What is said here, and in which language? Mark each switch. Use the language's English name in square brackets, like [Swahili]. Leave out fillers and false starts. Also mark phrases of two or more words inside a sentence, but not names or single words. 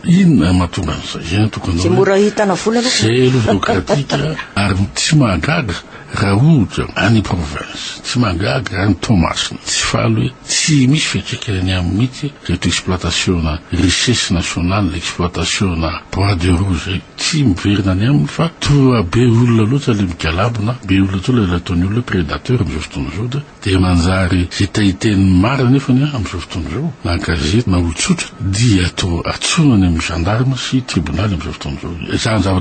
[Malagasy] Inona mahatonga an'izay? Zay tokony tsy mora hitana vola aloha. Zay aloha démocratique ary tsy mahagaga raha ohatra any province, tsy mahagaga any Tomasina, tsy faly hoe tsy misy fiantraikany amin'ny mihitsy reto exploitation na [French] richesse nationale, [Malagasy] l'exploitation na [French] bois de rouge [Malagasy] tsy miverina any aminy fa toa be olona loatra le migalabona, be olona toa le ataony olona prédateur am'izao fotoana zao dia manjary zay tahiteny marina nefany am'izao fotoana zao na gazety na olotsotra dia atao atsonany amin'ny gendarme sy tribunal am'izao fotoana zao.